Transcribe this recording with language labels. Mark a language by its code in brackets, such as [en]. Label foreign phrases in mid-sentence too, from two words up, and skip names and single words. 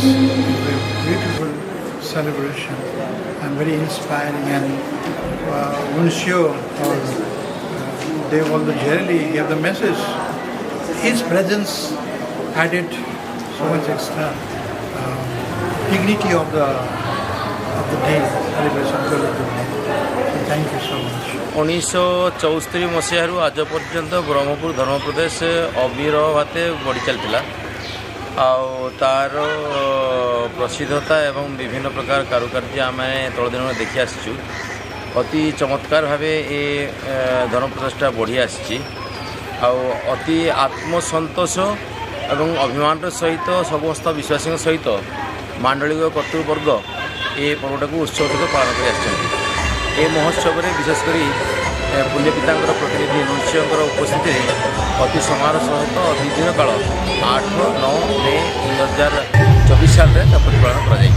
[en] It was a beautiful celebration and very inspiring, and Nuncio Devaldo Gerli gave the message. His presence added so much extra dignity of the day celebration of the Jubilee. So thank you so much. [or] 1974 ମସିହାରୁ ଆଜ ପର୍ଯ୍ୟନ୍ତ ବ୍ରହ୍ମପୁର ଧର୍ମପ୍ରଦେଶ ଅବିରହ ଭାବେ ବଢ଼ି ଚାଲିଥିଲା ଆଉ ତାର ପ୍ରସିଦ୍ଧତା ଏବଂ ବିଭିନ୍ନ ପ୍ରକାର କାରୁକାର୍ଯ୍ୟ ଆମେ ତଳ ଦିନରେ ଦେଖି ଆସିଛୁ ଅତି ଚମତ୍କାର ଭାବେ ଏ ଧର୍ମପ୍ରଦେଶଟା ବଢ଼ି ଆସିଛି ଆଉ ଅତି ଆତ୍ମସନ୍ତୋଷ ଏବଂ ଅଭିମାନର ସହିତ ସମସ୍ତ ବିଶ୍ୱାସୀଙ୍କ ସହିତ ମାଣ୍ଡଳିକ କର୍ତ୍ତୃବର୍ଗ ଏ ପର୍ବଟାକୁ ଉତ୍ସବ ସହିତ ପାଳନ କରି ଆସିଛନ୍ତି ଏ ମହୋତ୍ସବରେ ବିଶେଷ କରି ପୁଣ୍ୟପିତାଙ୍କର ପ୍ରତିନିଧି ନୃସିଂହଙ୍କର ଉପସ୍ଥିତିରେ ଅତି ସମାରୋହ ସହିତ 2 ଦିନ କାଳ 8-9 ମେ 2024 ସାଲରେ ତା ପ୍ରତିପାଳନ କରାଯାଇଛି।